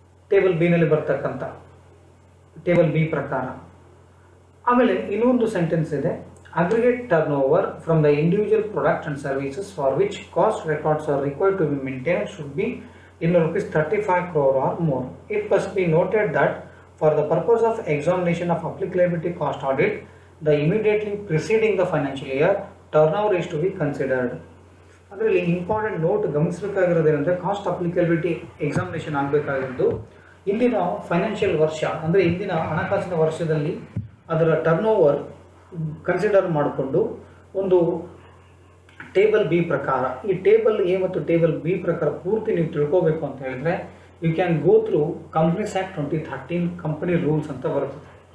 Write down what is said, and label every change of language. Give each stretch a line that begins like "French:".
Kannada: Table ಬಿನಲ್ಲಿ ಬರ್ತಕ್ಕಂಥ table B ಪ್ರಕಾರ. ಆಮೇಲೆ ಇನ್ನೊಂದು ಸೆಂಟೆನ್ಸ್ ಇದೆ,
English: Aggregate turn over from the individual product and services for which cost records R required to B maintained should be in rupees 35 crore or more. It must be noted that for the purpose of examination of applicability cost audit, the immediately preceding the financial year turnover is to be considered.
Kannada: ಅದರಲ್ಲಿ important note ಗಮನಿಸಬೇಕಾಗಿರೋದೇನೆಂದರೆ, cost applicability examination ಆಗಬೇಕಾಗಿದ್ದು ಇಂದಿನ financial ವರ್ಷ, ಅಂದರೆ ಇಂದಿನ ಹಣಕಾಸಿನ ವರ್ಷದಲ್ಲಿ ಅದರ turn over consider ಮಾಡಿಕೊಂಡು ಒಂದು ಟೇಬಲ್ ಬಿ ಪ್ರಕಾರ, ಈ ಟೇಬಲ್ ಎ ಮತ್ತು ಟೇಬಲ್ ಬಿ ಪ್ರಕಾರ ಪೂರ್ತಿ ನೀವು ತಿಳ್ಕೋಬೇಕು ಅಂತ ಹೇಳಿದ್ರೆ,
English: you can go through
Kannada: companies act 2013 company rules ಅಂತ ಬರ್ತದೆ.